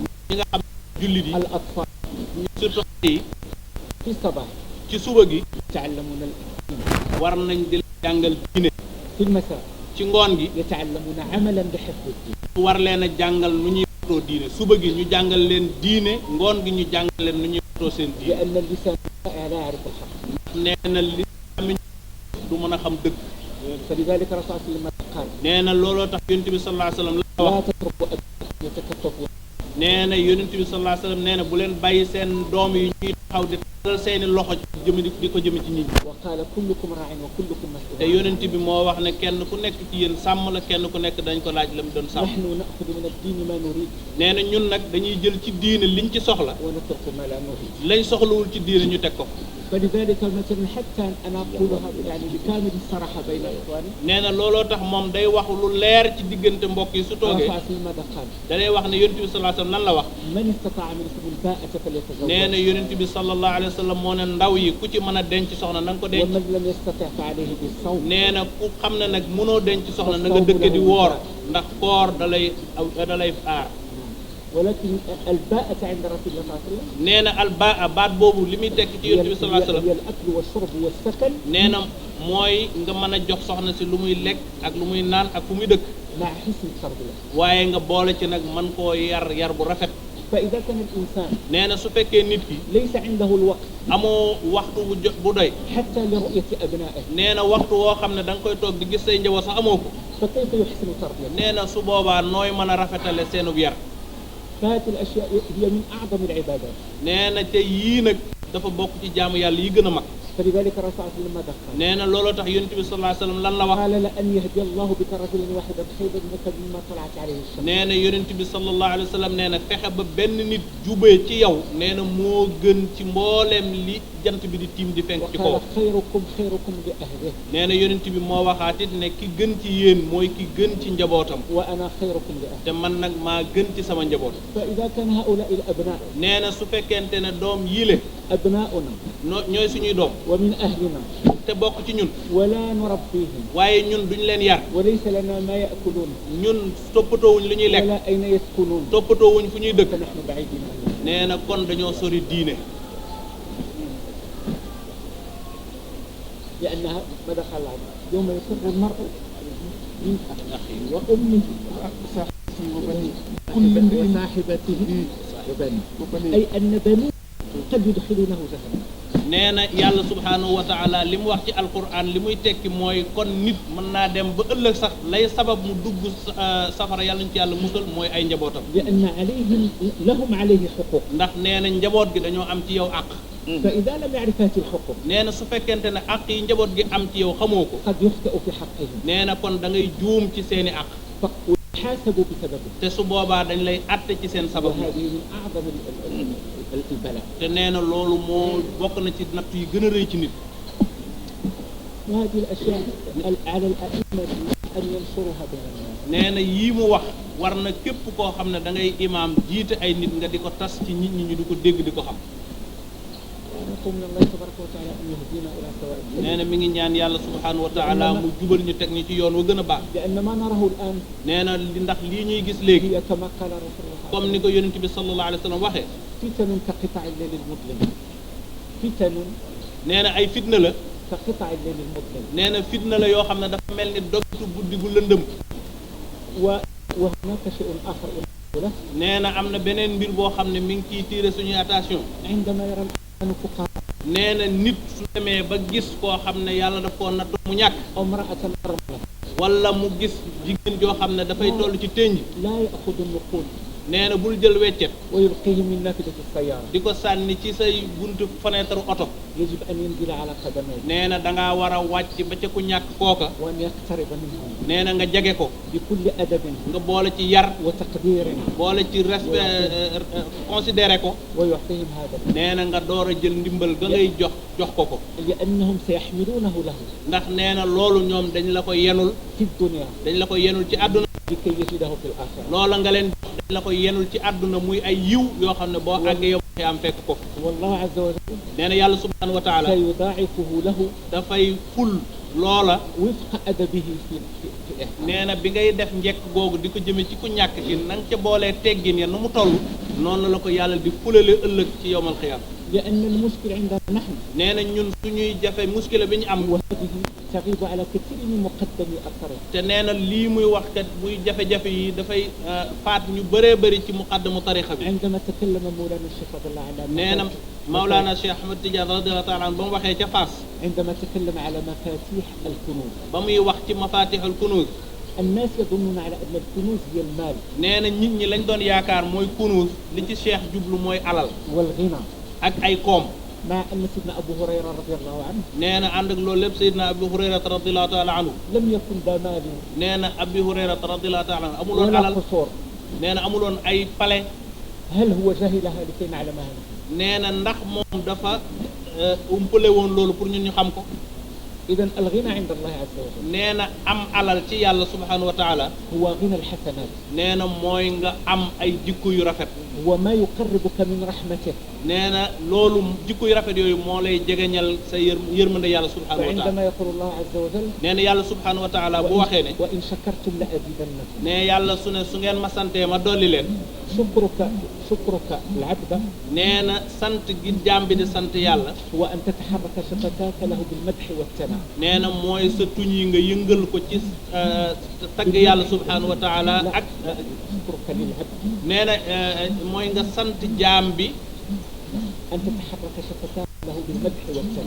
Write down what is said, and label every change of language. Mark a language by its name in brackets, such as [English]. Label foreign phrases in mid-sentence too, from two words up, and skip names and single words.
[Wolof] ñi nga xam jullit yi [Arabic] الأطفال [Wolof] surtout xale yi [Arabic] في الصباح [Wolof] ci suba gi [Arabic] يتعلمون الدين، [Wolof] war nañ di jàngal diine. [Arabic] في المساء [Wolof] ci ngoon gi [Arabic] يتعلمون عملا بحفظ الدين. [Wolof] war leen a jàngal nu ñuy watoo diine suba gi ñu jàngal leen diine ngoon gi ñu jàngal leen nu ñuy watoo seen diine. [Arabic] لأن اللسان لا يعرف الحق. [Wolof] nee na li du mën a xam dëgg. [Arabic] فلذلك الرسول صلى الله عليه وسلم قال [Wolof] nee na looloo tax yonent bi [Arabic] صلى الله عليه وسلم [Wolof] la [Arabic] لا [Wolof] wax. [Arabic] تتركوا أبناءكم يتكففون. [Wolof] nee na yonent bi [Arabic] صلى الله عليه وسلم [Wolof] nee na bu leen bàyyi seen doom yi ñuy taxaw di tàllal seeni loxo jëme di ko jëme ci nit ñi. [Arabic] وقال كلكم راع وكلكم مسؤول. [Wolof] te yonent bi moo wax ne kenn ku nekk ci yéen sàmm la kenn ku nekk dañ ko laaj la mu doon sàmm. [Arabic] نحن نأخذ من الدين ما نريد [Wolof] nee na ñun nag dañuy jël ci diine liñ ci soxla [Arabic] ونترك ما لا نريد. [Wolof] lañ soxlawul ci diine ñu teg ko. [Arabic] فلذلك مثلا حتى أنا أقولها يعني بكامل الصراحة بين إخواني [Wolof] nee na looloo tax moom day wax lu leer ci diggante mbokk yi su toogee [Arabic] رفع في ماذا قال [Wolof] da lay wax ne yonent bi [Arabic] صلى الله عليه وسلم [Wolof] lan la wax. [Arabic] من استطاع منكم الباءة فليتزوج [Wolof] nee na yonent bi [Arabic] صلى الله عليه وسلم [Wolof] moo ne ndaw yi ku ci mën a denc soxna na nga ko denc. [Arabic] ومن لم يستطع فعليه بالصوم. [Wolof] nee na ku xam ne nag mënoo denc soxna na nga dëkk di woor ndax koor da lay aar. [Arabic] ولكن الباءة عند رسول الله صلى الله عليه وسلم [Wolof] nee na albaa baat boobu li muy tekk ci yonent bi [Arabic] صلى الله عليه وسلم هي الأكل والشرب والسكن [Wolof] nee na mooy nga mën a jox soxna si lu muy lekk ak lu muy naan ak fu muy dëkk [Arabic] مع حسن التربية. [Wolof] waaye nga boole ci nag mën koo yar bu rafet. [Arabic] فإذا كان الإنسان [Wolof] nee na su fekkee nit ki [Arabic] ليس عنده الوقت [Wolof] amoo waxtu bu doy. [Arabic] حتى لرؤية أبنائه [Wolof] nee na waxtu woo xam ne da nga koy toog di gis say njaboot sax amoo ko. [Arabic] فكيف يحسن تربيته؟ [Wolof] nee na su boobaa nooy mën a rafetale seenub yar. [Arabic] فهذه الأشياء هي من أعظم العبادات. [Wolof] nee na te yii nag dafa bokk ci jaamu yàlla yi gën a mag. [Arabic] فلذلك الرسول صلى الله عليه وسلم ماذا قال؟ [Wolof] nee na looloo tax yonent bi [Arabic] صلى الله عليه وسلم [Wolof] lan la wax [Arabic] قال لأن يهدي الله بك رجلا واحدا خير لك مما طلعت عليه الشمس. [Wolof] nee na yonent bi [Arabic] صلى الله عليه وسلم [Wolof] nee na fexe ba benn nit jubee ci yow nee na moo gën ci mbooleem li jant bi di tiim di fenk ci kaw. [Arabic] وقال خيركم خيركم لأهله. [Wolof] nee na yonent bi moo waxaat it ne ki gën ci yéen mooy ki gën ci njabootam. [Arabic] وأنا خيركم لأهله. [Wolof] te man nag maa gën ci sama njaboot. [Arabic] فإذا كان هؤلاء الأبناء. [Wolof] nee na su fekkente ne doom yile. [Arabic] أبناؤنا. [Wolof] ñooy suñuy doom. [Arabic] ومن أهلنا. [Wolof] te bokk ci ñun. [Arabic] ولا نربيهم. [Wolof] waaye ñun duñ leen yar. [Arabic] وليس لنا ما يأكلون. [Wolof] ñun toppatoowuñ lu ñuy lekk. [Arabic] ولا أين يسكنون. [Wolof] toppatoowuñ fu ñuy dëkk. [Arabic] فنحن بعيدين عنهم. [Wolof] nee na kon dañoo sori diine. [Arabic] لأنها ماذا قال الله يوم يفر المرء من أخيه وأمه وصاحبته وبنيه أي أن بنيه قد يدخلونه جهنم. [Wolof] nee na yàlla [Arabic] سبحانه وتعالى [Wolof] li mu wax ci alquran li muy tekki mooy kon nit mën naa dem ba ëllëg sax lay sabab mu dugg safara yàlla ñu ci yàlla musal mooy ay njabootam. [Arabic] لأن عليهم لهم عليه حقوق. [Wolof] ndax nee na njaboot gi dañoo am ci yow àq. [Arabic] فإذا لم يعرف هذه الحقوق. [Wolof] nee na su fekkente ne àq yi njaboot gi am ci yow xamoo ko. [Arabic] قد يخطئ في حقهم. [Wolof] nee na kon da ngay juum ci seeni àq. [Arabic] ويحاسبوا بسببه. [Wolof] te su boobaa dañ lay àtte ci seen sabab. [Arabic] وهذه من أعظم البلاء. [Wolof] te nee na loolu moo bokk na ci natt yi gën a rëy ci nit. [Arabic] وهذه الأشياء على الأئمة أن ينصروها بين الناس. [Wolof] nee na yii mu wax war na képp koo xam ne da ngay imaam jiite ay nit nga di ko tas ci nit ñi ñu di ko dégg di ko xam. [Arabic] نقول من الله تبارك وتعالى أن يهدينا إلى سواء السبيل. [Wolof] nee na mi ngi ñaan yàlla [Arabic] سبحانه وتعالى [Wolof] mu jubal ñu teg ñu ci yoon wa gën a baax. [Arabic] لأن ما نراه الآن [Wolof] nee na li ndax lii ñuy gis léegi [Arabic] هي كما قال رسول الله [Wolof] comme ni ko yonent bi [Arabic] صلى الله عليه وسلم [Wolof] waxee. [Arabic] فتن كقطع الليل المظلم. فتن [Wolof] nee na ay fitna la. [Arabic] كقطع الليل المظلم. [Wolof] nee na fitna la yoo xam ne dafa mel ni dogitu guddi gu lëndëm. [Arabic] وهناك شيء آخر له. [Wolof] nee na am na beneen mbir boo xam ne mi ngi ciy tiire suñuy attention. [Arabic] عندما يرى الإنسان فقراء [Wolof] nee na nit su demee ba gis koo xam ne yàlla daf koo natt mu ñàkk. [Arabic] أو امرأة أرملة [Wolof] wala mu gis jigéen joo xam ne dafay toll ci tënj. [Arabic] لا يأخذ النقود [Wolof] nee na bul jël weccet. [Arabic] ويلقيه من نافذة السيارة. [Wolof] di ko sànni ci say buntu fenêtre oto. [Arabic] يجب أن ينزل على قدميه [Wolof] nee na da ngaa war a wàcc ba ca ku ñàkk kooka. [Arabic] وأن يقترب منه [Wolof] nee na nga jege ko. [Arabic] بكل أدب [Wolof] nga boole ci yar. [Arabic] وتقدير [Wolof] boole ci [French] respect considéré [Wolof] ko. [Arabic] ويعطيهم هذا [Wolof] nee na nga door a jël ndimbal ga ngay jox ko ko. [Arabic] لأنهم سيحملونه له [Wolof] ndax nee na loolu ñoom dañ la ko yenul. [Arabic] في الدنيا [Wolof] dañ la ko yenul ci àdduna. [Arabic] لكي يجده في الآخرة. [Wolof] loola nga leen dañ la ko yenul ci àdduna muy ay yiw yoo xam ne boo àggee yow am fekk ko. [Arabic] والله عز وجل [Wolof] nee na yàlla [Arabic] سبحانه وتعالى سيضاعفه له [Wolof] dafay ful loola. [Arabic] وفق أدبه في إحسانه. [Wolof] nee na bi ngay def njekk googu di ko jëme ci ku ñàkk ki na nga ca boolee teggin ya nu mu toll noonu la ko yàlla di fulale ëllëg ci [Arabic] يوم القيامة. لأن المشكلة عندنا نحن [Wolof] nee na ñun suñuy jafe muskila bi ñu am. [Arabic] وهذه تغيب على كثير من مقدمي الطريق. [Wolof] te nee na lii muy wax kat muy jafe-jafe yi dafay faat ñu bëree bëri ci [Arabic] مقدمي الطريقة [Wolof] bi. [Arabic] عندما تكلم مولانا الشيخ رضي الله عنه [Wolof] nee na Maulana Cheikh Ahmed Tidiane [Arabic] رضي الله تعالى عنه [Wolof] ba mu waxee ca Fass. [Arabic] عندما تكلم على مفاتيح الكنوز. [Wolof] ba muy wax ci [Arabic] مفاتيح الكنوز. الناس يظنون على أن الكنوز هي المال [Wolof] nee na nit ñi lañ doon yaakaar mooy kunuz li ci Cheikh jublu mooy alal. [Arabic] والغنى. [Wolof] ak ay koom. [Arabic] مع أن سيدنا أبو هريرة رضي الله عنه [Wolof] nee na ànd ak loolu lépp Seydina Abu Hurayrata [Arabic] رضي الله تعالى عنه. لم يكن ذا مال [Wolof] nee na Abu Hurayrata [Arabic] رضي الله تعالى عنه [Wolof] amuloon [Arabic] ولا [Wolof] alal. [Arabic] قصور. [Wolof] nee na amuloon ay palais. [Arabic] هل هو جاهلها لكي نعلمها؟ [Wolof] nee na ndax moom dafa umpale woon loolu pour ñun ñu xam ko. [Arabic] إذا الغنى عند الله عز وجل [Wolof] nee na am alal ci yàlla [Arabic] سبحانه وتعالى. هو غنى الحسنات. [Wolof] nee na mooy nga am ay jikko yu rafet. [Arabic] هو ما يقربك من رحمته. [Wolof] nee na loolu jikko yu rafet yooyu moo lay jegeñal sa yërmande yàlla [Arabic] سبحانه وتعالى. وعندما يقول الله عز وجل [Wolof] nee na yàlla [Arabic] سبحانه وتعالى [Wolof] bu waxee ne. [Arabic] وإن شكرتم لأزيدنكم. [Wolof] ne yàlla su ne su ngeen ma santee ma dolli leen. [Arabic] شكرك العبد [Wolof] nee na sant gi jaam bi di sant yàlla. [Arabic] هو أن تتحرك شفتاك له بالمدح والثناء. [Wolof] nee na mooy sa tuñ yi nga yëngal ko ci tagg yàlla [Arabic] سبحانه وتعالى [Wolof] ak. [Arabic] شكرك للعبد [Wolof] nee na mooy nga sant jaam bi. [Arabic] أن تتحرك شفتاك له بالمدح والثناء.